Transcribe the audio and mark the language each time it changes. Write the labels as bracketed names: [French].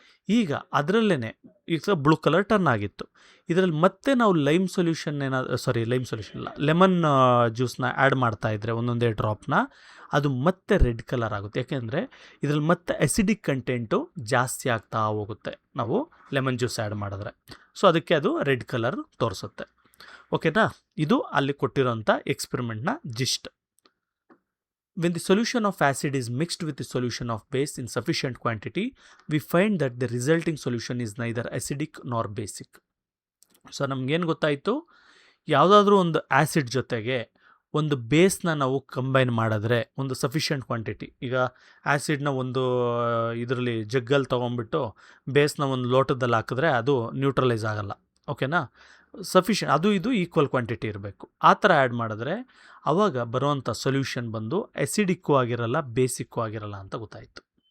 [Kannada] ಈಗ ಅದರಲ್ಲೇ ಈಗ ಬ್ಲೂ ಕಲರ್ ಟರ್ನ್ ಆಗಿತ್ತು. ಇದರಲ್ಲಿ ಮತ್ತೆ ನಾವು ಲೈಮ್ ಸೊಲ್ಯೂಷನ್ ಲೈಮ್ ಸೊಲ್ಯೂಷನ್ ಇಲ್ಲ, ಲೆಮನ್ ಜ್ಯೂಸ್ನ ಆ್ಯಡ್ ಮಾಡ್ತಾ ಇದ್ದರೆ ಒಂದೊಂದೇ ಡ್ರಾಪ್ನ, ಅದು ಮತ್ತೆ ರೆಡ್ ಕಲರ್ ಆಗುತ್ತೆ. ಯಾಕೆಂದರೆ ಇದರಲ್ಲಿ ಮತ್ತೆ ಅಸಿಡಿಕ್ ಕಂಟೆಂಟು ಜಾಸ್ತಿ ಆಗ್ತಾ ಹೋಗುತ್ತೆ ನಾವು ಲೆಮನ್ ಜ್ಯೂಸ್ ಆ್ಯಡ್ ಮಾಡಿದ್ರೆ. ಸೊ ಅದಕ್ಕೆ ಅದು ರೆಡ್ ಕಲರ್ ತೋರಿಸುತ್ತೆ. ಓಕೆನಾ, ಇದು ಅಲ್ಲಿ ಕೊಟ್ಟಿರೋಂಥ ಎಕ್ಸ್ಪೆರಿಮೆಂಟ್ನ gist. [English] When the solution of acid is mixed with the solution of base in sufficient quantity, we find that the resulting solution is neither acidic nor basic. [Kannada] So ನಮಗೇನು ಗೊತ್ತಾಯಿತು, ಯಾವುದಾದ್ರೂ ಒಂದು ಆ್ಯಸಿಡ್ ಜೊತೆಗೆ ಒಂದು ಬೇಸ್ನ ನಾವು ಕಂಬೈನ್ ಮಾಡಿದ್ರೆ ಒಂದು ಸಫಿಷಿಯೆಂಟ್ ಕ್ವಾಂಟಿಟಿ, ಈಗ ಆ್ಯಸಿಡ್ನ ಒಂದು ಇದರಲ್ಲಿ ಜಗ್ಗಲ್ಲಿ ತೊಗೊಂಡ್ಬಿಟ್ಟು ಬೇಸ್ನ ಒಂದು ಲೋಟದಲ್ಲಿ ಹಾಕಿದ್ರೆ ಅದು ನ್ಯೂಟ್ರಲೈಸ್ ಆಗಲ್ಲ. ಓಕೆನಾ, ಸಫಿಷಿಯೆಂಟ್ ಅದು ಇದು ಈಕ್ವಲ್ ಕ್ವಾಂಟಿಟಿ ಇರಬೇಕು. ಆ ಥರ ಆ್ಯಡ್ ಮಾಡಿದ್ರೆ ಆವಾಗ ಬರುವಂಥ ಸೊಲ್ಯೂಷನ್ ಬಂದು ಎಸಿಡಿಕ್ಕು ಆಗಿರಲ್ಲ, ಬೇಸಿಕ್ಕು ಆಗಿರಲ್ಲ ಅಂತ ಗೊತ್ತಾಯಿತು.